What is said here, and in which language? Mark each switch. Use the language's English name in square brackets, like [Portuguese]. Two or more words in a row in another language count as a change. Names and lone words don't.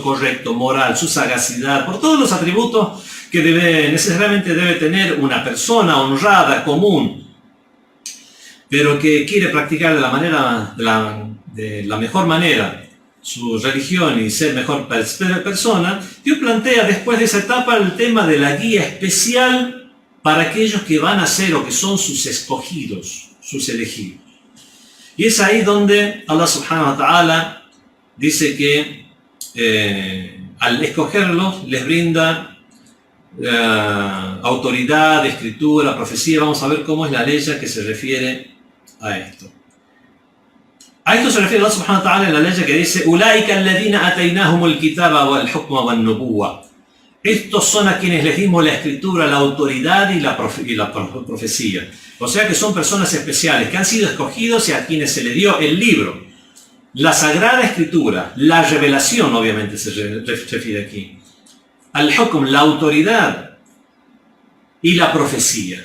[Spanish] correcto, moral, su sagacidad, por todos los atributos que necesariamente debe tener una persona honrada, común, pero que quiere practicar de la mejor manera su religión y ser mejor persona, Dios plantea después de esa etapa el tema de la guía especial para aquellos que van a ser o que son sus escogidos, sus elegidos. Y es ahí donde Allah [Arabic] سبحانه وتعالى [Spanish] dice que al escogerlos les brinda autoridad, escritura, profecía. Vamos a ver cómo es la ley que se refiere a esto. A esto se refiere Allah [Arabic] سبحانه وتعالى [Spanish] en la ley que dice [Arabic] أولئك الذين آتيناهم الكتاب والحكم والنبوة. [Spanish] Estos son a quienes les dimos la escritura, la autoridad y la profecía. O sea que son personas especiales que han sido escogidos y a quienes se les dio el libro, la sagrada escritura, la revelación, obviamente se refiere aquí, al hukm, la autoridad y la profecía.